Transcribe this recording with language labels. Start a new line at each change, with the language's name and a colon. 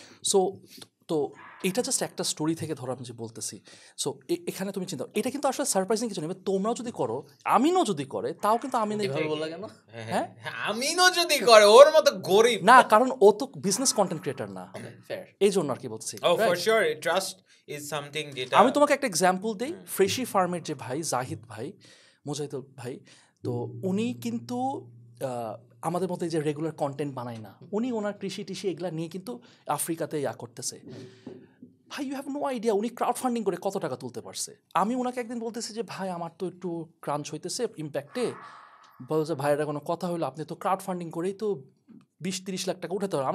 Bangla: So তো এটা just একটা স্টোরি থেকে ধরো আমি যে বলতেছি। সো এখানে তুমি চিন্তা, এটা কিন্তু আসলে সারপ্রাইজিং কিছু নেই, তোমরাও যদি করো, আমিনও যদি করে, তাও কিন্তু আমি এভাবে বললা কেন? হ্যাঁ আমিনও যদি করে ওর মতো গরিব। না, কারণ ও তো বিজনেস কন্টেন্ট ক্রিয়েটর না, ফেয়ার। এই জন্য আর কি বলছি।
English: Oh, for sure, trust is something যেটা
Bangla: আমি তোমাকে একটা এক্সাম্পল দিই, ফ্রেশি ফার্মের যে ভাই জাহিদ ভাই, মুজাহিদুল ভাই, তো উনি কিন্তু আমাদের মতো যে রেগুলার কন্টেন্ট বানায় না, উনি ওনার কৃষি টিষি এগুলা নিয়ে কিন্তু আফ্রিকাতে করতেছে। ভাই
English: you have no idea
Bangla: উনি ক্রাউড ফান্ডিং করে কত টাকা তুলতে পারছে। আমি ওনাকে একদিন বলতেছি যে ভাই আমার তো একটু ক্রাঞ্চ হইতেছে ইম্প্যাক্টে, বলছে ভাইয়েরা কোনো কথা হলো, আপনি তো ক্রাউড ফান্ডিং করেই তো 20-30 লাখ টাকা উঠাতে পারেন।